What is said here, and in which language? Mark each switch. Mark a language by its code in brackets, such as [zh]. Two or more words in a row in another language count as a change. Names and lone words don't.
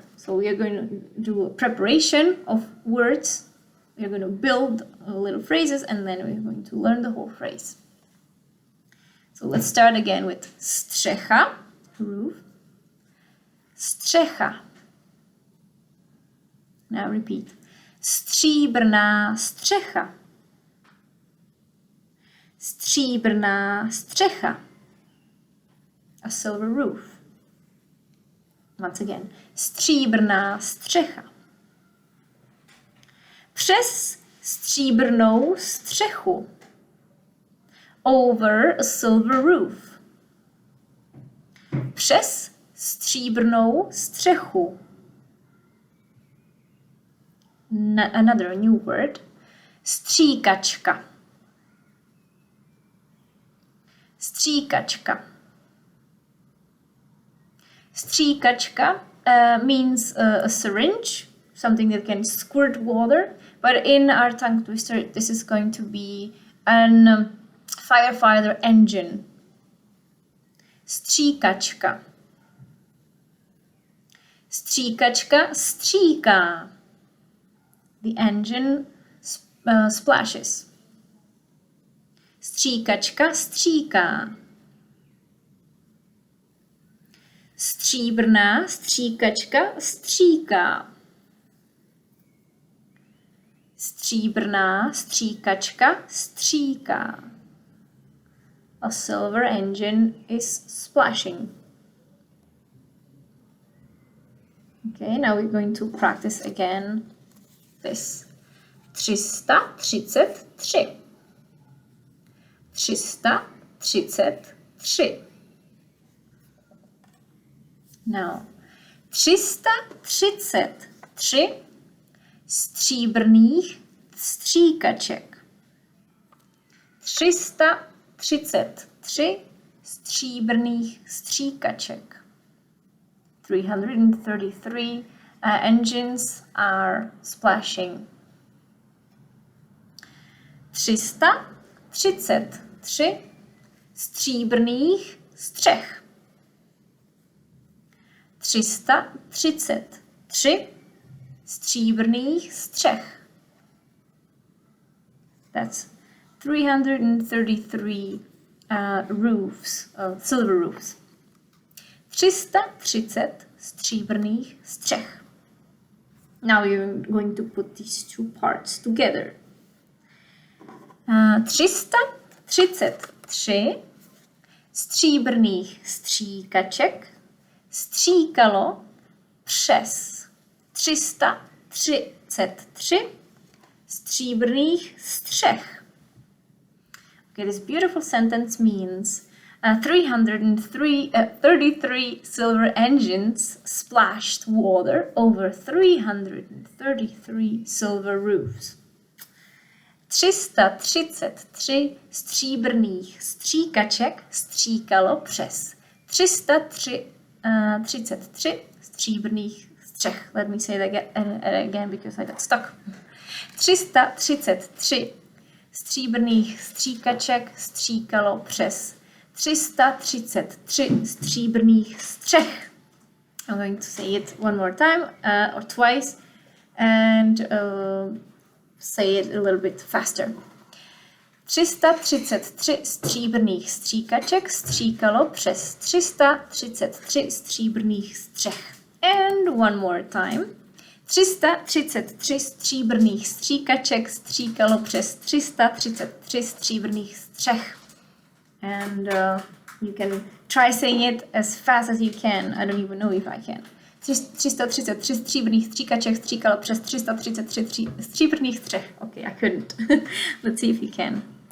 [en] So we are going to do a preparation of words. We are going to build little phrases and then we're going to learn the whole phrase. So let's start again with střecha, roof. Střecha. Now repeat. [cs] Stříbrná střecha. Stříbrná střecha. [en] A silver roof. Once again. [cs] Stříbrná střecha. Přes stříbrnou střechu. [en] Over a silver roof. [cs] Přes stříbrnou střechu. [en] Another new word. [cs] Stříkačka. Stříkačka. [en] Stříkačka means a syringe, something that can squirt water, but in our tongue twister this is going to be an firefighter engine. [cs] Stříkačka. Stříkačka stříká. [en] The engine splashes. [cs] Stříkačka stříká. Stříbrná stříkačka stříká. Stříbrná stříkačka stříká. [en] A silver engine is splashing. Okay, now we're going to practice again this. 333. 333. [cs] Now, 333 stříbrných stříkaček. 333 stříbrných stříkaček. [en] 333 engines are splashing. [cs] 333 stříbrných střech. 333 stříbrných střech. [en] That's 333 roofs, silver roofs. [cs] 330 stříbrných střech. [en] Now you're going to put these two parts together. [cs] 333 stříbrných stříkaček stříkalo přes 333 stříbrných střech. [en] Okay, this beautiful sentence means 333 silver engines splashed water over 333 silver roofs. [cs] 333 stříbrných stříkaček stříkalo přes 333 33 stříbrných střech. [en] Let me say that again because I got stuck. [cs] 333 stříbrných stříkaček stříkalo přes. 333 stříbrných střech. [en] I'm going to say it one more time or twice and say it a little bit faster. [cs] 333 stříbrných stříkaček stříkalo přes 333 stříbrných střech. [en] And one more time. [cs] 333 stříbrných stříkaček stříkalo přes 333 stříbrných střech. [en] And you can try saying it as fast as you can. I don't even know if I can. [cs] 333 stříbrných stříkaček stříkalo přes 333 stříbrných střech. [en] Okay, I couldn't. Let's see if you can.